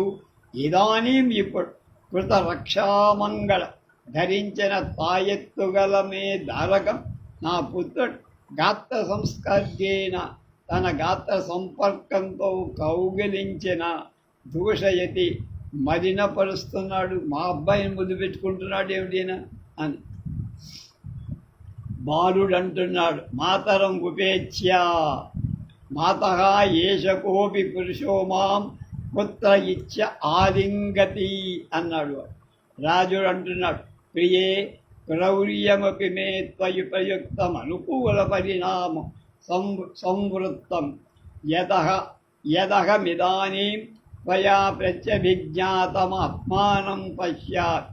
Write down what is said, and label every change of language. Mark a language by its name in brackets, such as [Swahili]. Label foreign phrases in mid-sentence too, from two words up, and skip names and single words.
[Telugu] ఇదానీం ఇప్పుడు [Sanskrit] కృత రక్షామంగళ [Telugu] ధరించిన తాయెత్తుగలమే దారకం నా పుత్రుడు [Sanskrit] గాత్ర సంస్కర్గేన [Telugu] తన గాత్ర సంపర్కంతో కౌగిలించిన దూషయతి మలినపరుస్తున్నాడు. మా అబ్బాయిని ముద్దు పెట్టుకుంటున్నాడు ఏమిటినా అని బాలుడు అంటున్నాడు. [Sanskrit] మాతరం ఉపేచ్య మాతః ఏష కోపి పురుషో మాం పుత్ర ఇచ్చ ఆలింగతి అన్నాడు. [Telugu] రాజుడు అంటున్నాడు [Sanskrit] ప్రియే క్రౌర్యమపి మే త్వయి ప్రయుక్తం అనుకూల పరిణామం సంవృత్తం యదహమిదానీం త్వయా ప్రత్యభిజ్ఞాతమాత్మానం పశ్యాత్.